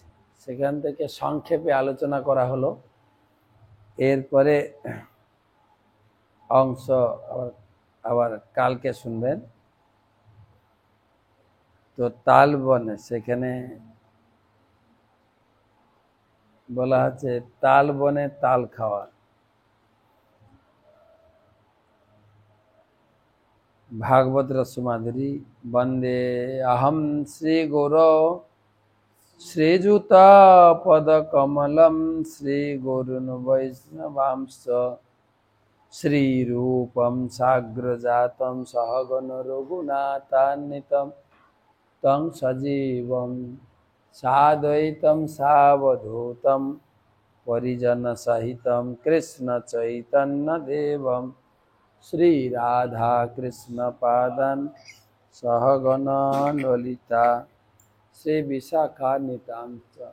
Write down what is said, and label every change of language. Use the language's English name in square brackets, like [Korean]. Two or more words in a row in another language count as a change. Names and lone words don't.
[Bangla] সেখান থেকে সংক্ষেপে আলোচনা করা হলো। এরপরে অংশ আবার কালকে শুনবেন। তো তাল বনে সেখানে বলা হচ্ছে তাল বনে তাল খাওয়া। [Sanskrit] भागवत रसमाधुरी वंदे अहम श्री गुरो श्रीजुता पदकमलं श्रीगुरुन् वैष्णवांश्च श्रीरूपं साग्रजातं सहगण रघुनाथान्वितं तं सजीवं साद्वैतं सावधूतं परिजनसहितं कृष्णचैतन्यदेवं श्री राधा कृष्ण पादन सहगण ललिता श्री विशाखा नितांत